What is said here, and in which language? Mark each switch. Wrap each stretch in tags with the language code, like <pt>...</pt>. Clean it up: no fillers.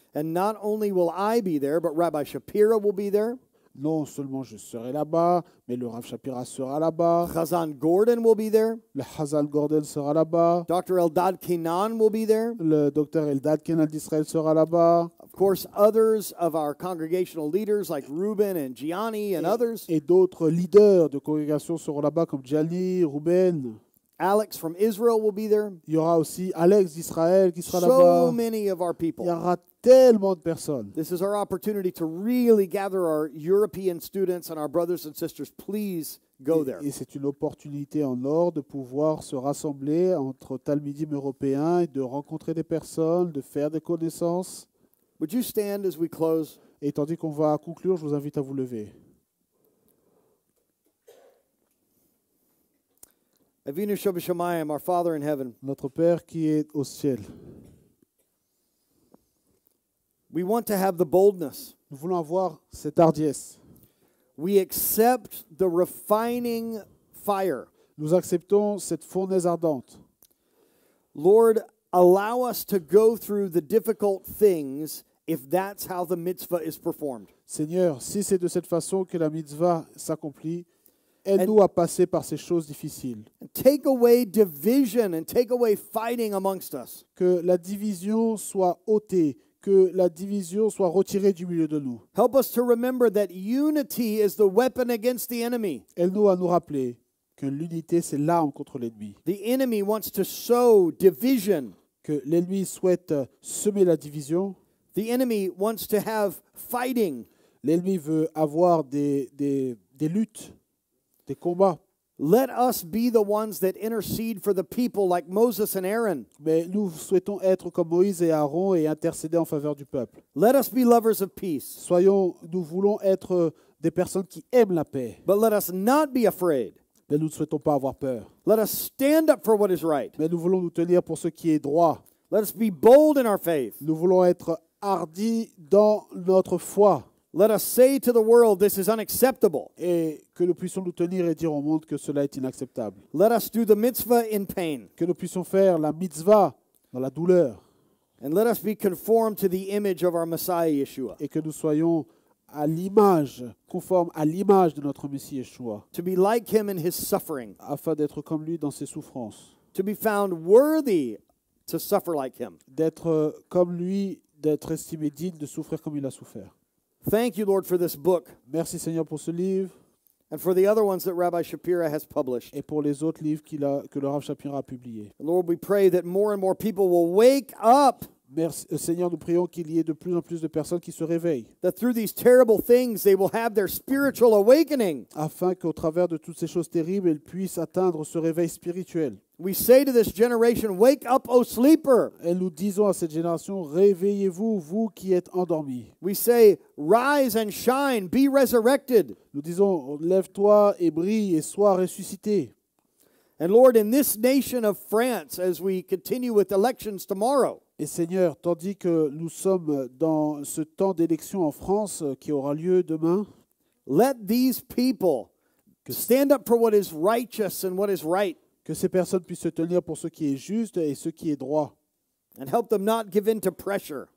<en>and not only will I be there, but Rabbi Shapira will be there.</en> <fr>Non seulement je serai là-bas, mais le Rav Shapira sera là-bas,</fr> <en>Chazan Gordon will be there.</en> <fr>le Hazal Gordon sera là-bas,</fr> <en>Dr. Eldad Kenan will be there.</en> <fr>le docteur Eldad Kenan d'Israël sera là-bas,</fr> <en>Of course, others of our congregational leaders like Reuben and Gianni and others.</en> <fr>et d'autres leaders de congrégation seront là-bas comme Gianni, Ruben.</fr> <en>Alex from Israel will be there.</en> <fr>Il y aura aussi Alex d'Israël qui sera</fr> <en>So</en> <fr>là-bas.</fr> <en>many of our</en> <fr>Il y</fr> <en>people.</en> <fr>aura tellement de personnes.</fr> <en>This is our opportunity to really gather our European students and our brothers and sisters. Please go there.</en> <fr>Et c'est une opportunité en or de pouvoir se rassembler entre talmidim européens et de rencontrer des personnes, de faire des connaissances.</fr> <en>Would you stand as we close?</en> <fr>Et tandis qu'on va conclure, je vous invite à vous lever.</fr> <en>Avinu Shabbat our Father in heaven,</en> <fr>Notre Père qui est au ciel,</fr> <en>we want to have the boldness.</en> <fr>nous voulons avoir cette hardiesse.</fr> <en>We accept the refining fire.</en> <fr>Nous acceptons cette fournaise ardente.</fr> <en>Lord, allow us to go through the difficult things if that's how the mitzvah is performed.</en> <fr>Seigneur, si c'est de cette façon que la mitzvah s'accomplit, aide-nous à passer par ces choses difficiles.</fr> <en>And take away division and take away fighting amongst us.</en> <fr>Que la division soit ôtée, que la division soit retirée du milieu de nous.</fr> <en>Help us to remember that unity is the weapon against the enemy.</en> <fr>Aide-nous à nous rappeler que l'unité, c'est l'arme contre l'ennemi.</fr> <en>The enemy wants to sow division.</en> <fr>Que l'ennemi souhaite semer la division.</fr> <en>The enemy wants to have fighting.</en> <fr>L'ennemi veut avoir des luttes, des combats.</fr> <en>Let us be the ones that intercede for the people like Moses and Aaron.</en> <fr>Mais nous souhaitons être comme Moïse et Aaron et intercéder en faveur du peuple.</fr> <en>Let us be lovers of peace.</en> <fr>Nous voulons être des personnes qui aiment la paix.</fr> <en>But let us not be afraid.</en> <fr>Mais nous ne souhaitons pas avoir peur.</fr> <en>Let us stand up for what is right.</en> <fr>Mais nous voulons nous tenir pour ce qui est droit.</fr> <en>Let us be bold in our faith.</en> <fr>Nous voulons être hardis dans notre foi.</fr> <en>Let us say to the world, this is unacceptable.</en> <fr>Et que nous puissions nous tenir et dire au monde que cela est inacceptable.</fr> <en>Let us do the mitzvah in pain.</en> <fr>Que nous puissions faire la mitzvah dans la douleur.</fr> <en>And let us be conformed to the image of our Messiah, Yeshua.</en> <fr>Et que nous soyons à l'image, conformes à l'image de notre Messie Yeshua.</fr> <en>To be like him in his suffering.</en> <fr>Afin d'être comme lui dans ses souffrances.</fr> <en>To be found worthy to suffer like him.</en> <fr>D'être comme lui, d'être estimé digne de souffrir comme il a souffert.</fr> <en>Thank you, Lord, for this book.</en> <fr>Merci Seigneur pour ce livre.</fr> <en>and for the other ones that Rabbi Shapira has published.</en> <fr>et pour les autres livres que le Rav Shapira a publiés.</fr> <en>Lord, we pray that more and more people will wake up,</en> <fr>Merci, Seigneur, nous prions qu'il y ait de plus en plus de personnes qui se réveillent,</fr> <en>that through these terrible things they will have their spiritual awakening.</en> <fr>afin qu'au travers de toutes ces choses terribles, elles puissent atteindre ce réveil spirituel.</fr> <en>We say to this generation, wake up, O sleeper.</en> <fr>Et nous disons à cette génération, réveillez-vous, vous qui êtes endormis.</fr> <en>We say, rise and shine, be resurrected.</en> <fr>Nous disons, lève-toi et brille et sois ressuscité.</fr> <en>And Lord, in this nation of France, as we continue with elections tomorrow,</en> <fr>Et Seigneur, tandis que nous sommes dans ce temps d'élection en France qui aura lieu demain,</fr> <en>let these people stand up for what is righteous and what is right,</en> <fr>que ces personnes puissent se tenir pour ce qui est juste et ce qui est droit,</fr> <en>and help them not give in to pressure.</en>